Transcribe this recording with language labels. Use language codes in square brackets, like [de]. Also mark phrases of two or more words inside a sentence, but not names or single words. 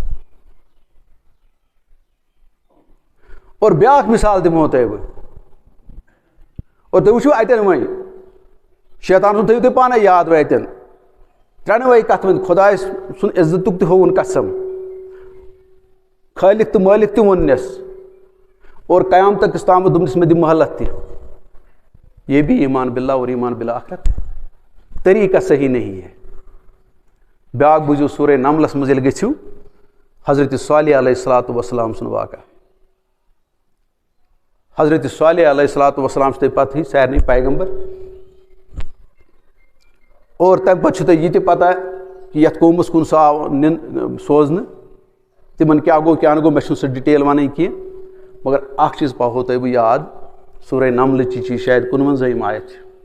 [ks] اور بیٛاکھ مِثال دِمہو تۄہہِ بہٕ, اور تُہۍ وٕچھِو اَتٮ۪ن وۄنۍ شیطان سُنٛد تھٲیِو تُہۍ پانے یاد وۄنۍ اَتٮ۪ن ترٛٮ۪نوَے کَتھٕ وۄنۍ, خۄداے سُنٛد عزتُک تہِ ہووُن قسم, خٲلق تہٕ مٲلِک تہِ ووٚننَس, اور قیامتس تامَتھ دوٚپنَس مےٚ دِ مہلت تہِ. [ur] یہ بھی ایمان باللہ اور ایمان بالآخرت طریقہ صحیح نہیں ہے. [ks] بیٛاکھ بوٗزِو سورہ نملس منٛز ییٚلہِ گٔژھِو, حضرت صالح [ar] علیہ الصلوۃ والسلام [ks] سُنٛد واقعہ. حضرت صالح [ar] علیہ الصلوۃ والسلام [ks] چھُ تۄہہِ پتہ ہٕے, سارنٕے پیغمبر. اور تَمہِ پتہٕ چھُ تۄہہِ یہِ تہِ پتہ کہِ یَتھ قومس کُن سُہ آو سوزنہٕ, تِمن کیٛاہ گوٚو کیٛاہ نہٕ گوٚو, مےٚ چھُنہٕ سُہ ڈِٹیل وَنٕنۍ کینٛہہ, مگر اکھ چیٖز پاوہو تۄہہِ بہٕ یاد, سورہ نملٕچی چھِ شاید 51 آیت چھِ.